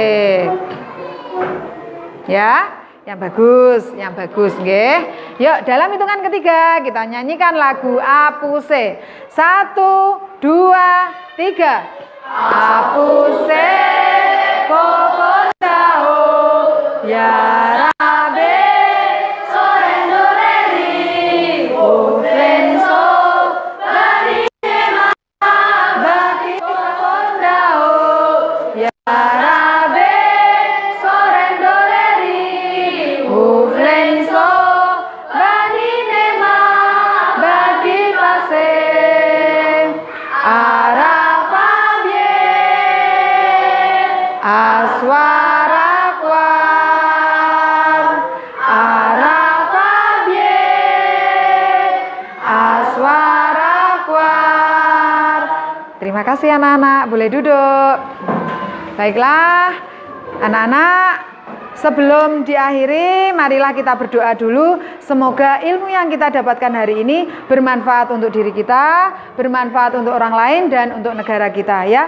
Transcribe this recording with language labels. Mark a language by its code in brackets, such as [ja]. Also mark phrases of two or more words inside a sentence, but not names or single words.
[id] Ya, yang bagus nggih. Yuk dalam hitungan ketiga kita nyanyikan lagu Apuse. 1, 2, 3. [bhw] Apuse koko tahu ya rabe sorendoreri ufrenso bari bagi koko tahu ya rabe sorendoreri ufrenso bari nema bagi pase aswara kwar arafabye aswara kwar. [id] Terima kasih anak-anak, boleh duduk. Baiklah anak-anak, sebelum diakhiri marilah kita berdoa dulu. Semoga ilmu yang kita dapatkan hari ini bermanfaat untuk diri kita, bermanfaat untuk orang lain, dan untuk negara kita ya.